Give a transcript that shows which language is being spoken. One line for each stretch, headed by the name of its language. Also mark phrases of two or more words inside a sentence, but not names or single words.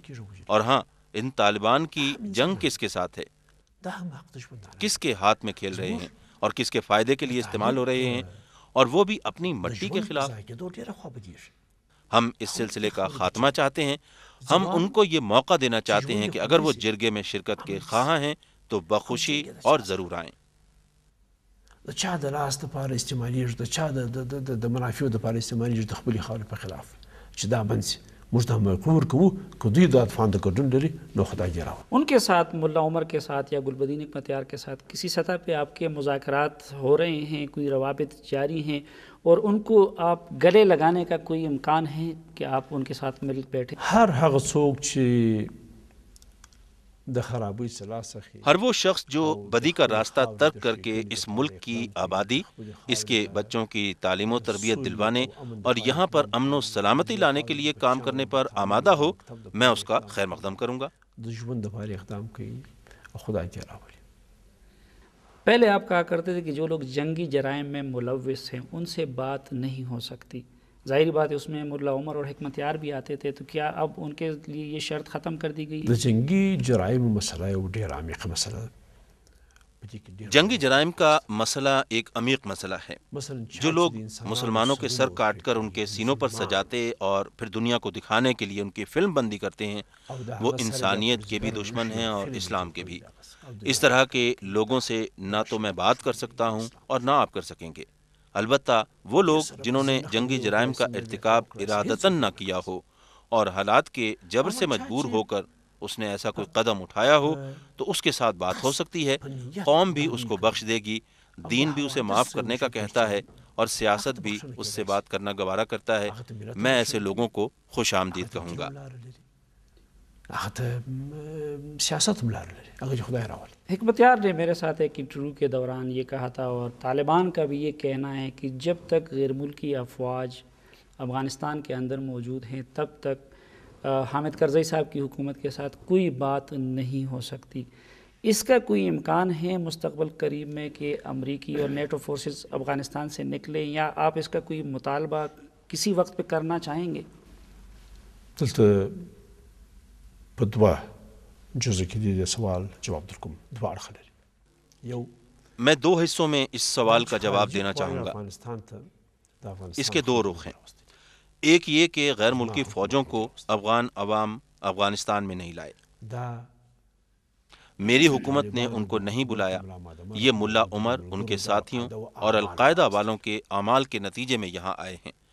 Urdu: اور ہاں، ان طالبان کی جنگ کس کے ساتھ ہے، کس کے ہاتھ میں کھیل رہے ہیں اور کس کے فائدے کے لیے استعمال ہو رہے ہیں، اور وہ بھی اپنی مٹی کے خلاف۔ ہم اس سلسلے کا خاتمہ چاہتے ہیں۔ ہم ان کو یہ موقع دینا چاہتے ہیں کہ اگر وہ جرگے میں شرکت کے خواہاں ہیں تو بخوشی اور ضرور آئیں۔
Pashto: د چا د لاس دپاره استعمالیږي، د چا د منافعو دپاره استعمالیږي د خپلې خاورې په خلاف، چې دا بند سي. موږ دا مجبور کوو که دوی دا افغان د ګډون لري نو خدای دې راوړي.
Urdu: ان کے ساتھ ملا عمر کے ساتھ یا گلبدین حکمتیار کے ساتھ کسی سطح پہ آپ کے مذاکرات ہو رہے ہیں، کوئی روابط جاری ہیں، اور ان کو آپ گلے لگانے کا کوئی امکان ہے کہ آپ ان کے ساتھ مل بیٹھیں؟
Pashto: هر هغه څوک چې د خرابۍ سلاح څخه،
Urdu: ہر وہ شخص جو بدی کا راستہ ترک کر کے اس ملک کی آبادی، اس کے بچوں کی تعلیم و تربیت دلوانے اور یہاں پر امن و سلامتی لانے کے لیے کام کرنے پر آمادہ ہو، میں اس کا خیر مقدم کروں گا۔
Pashto: د ژوند دپاره اقدام کوي او خدای دې راولي.
Urdu: پہلے آپ کہا کرتے تھے کہ جو لوگ جنگی جرائم میں ملوث ہیں ان سے بات نہیں ہو سکتی، ظاہری بات ہے اس میں ملا عمر اور حکمتیار بھی آتے تھے، تو کیا اب ان کے لیے یہ شرط ختم کر دی گئی؟
Pashto: د جنگي جرایمو مسله یو ډېر عمیقه مسله ده.
Urdu: جنگی جرائم کا مسئلہ ایک عمیق مسئلہ ہے۔ جو لوگ مسلمانوں کے سر کاٹ کر ان کے سینوں پر سجاتے اور پھر دنیا کو دکھانے کے لیے ان کی فلم بندی کرتے ہیں، وہ انسانیت کے بھی دشمن ہیں اور اسلام کے بھی۔ اس طرح کے لوگوں سے نہ تو میں بات کر سکتا ہوں اور نہ آپ کر سکیں گے۔ البتہ وہ لوگ جنہوں نے جنگی جرائم کا ارتکاب ارادتاً نہ کیا ہو اور حالات کے جبر سے مجبور ہو کر اس نے ایسا کوئی قدم اٹھایا ہو تو اس کے ساتھ بات ہو سکتی ہے، قوم بھی اس کو بخش دے گی، دین بھی اسے معاف کرنے کا کہتا ہے اور سیاست بھی اس سے بات کرنا گوارا کرتا ہے۔ میں ایسے لوگوں کو خوش آمدید کہوں گا۔
Pashto: هغه ته سیاست هم لار لري، هغه چې خدای راولي.
Urdu: حکمتیار نے میرے ساتھ ایک انٹرویو کے دوران یہ کہا تھا، اور طالبان کا بھی یہ کہنا ہے کہ جب تک غیر ملکی افواج افغانستان کے اندر موجود ہیں تب تک حامد کرزئی صاحب کی حکومت کے ساتھ کوئی بات نہیں ہو سکتی۔ اس کا کوئی امکان ہے مستقبل قریب میں کہ امریکی اور نیٹو فورسز افغانستان سے نکلیں، یا آپ اس کا کوئی مطالبہ کسی وقت پہ کرنا چاہیں گے؟
Pashto: دلته په دوه جزء کې د سوال جواب درکوم، دوه اړخه لري. یو
Urdu: میں دو حصوں میں اس سوال کا جواب دینا چاہوں گا۔
Pashto: افغانستان ته د افغانستان
Urdu: اس کے دو رخ ہیں۔ ایک یہ کہ غیر ملکی فوجوں کو افغان عوام افغانستان میں نہیں لائے،
Pashto: دا
Urdu: میری حکومت نے ان کو نہیں بلایا، یہ ملا عمر، ان کے ساتھیوں اور القاعدہ والوں کے اعمال کے نتیجے میں یہاں آئے ہیں۔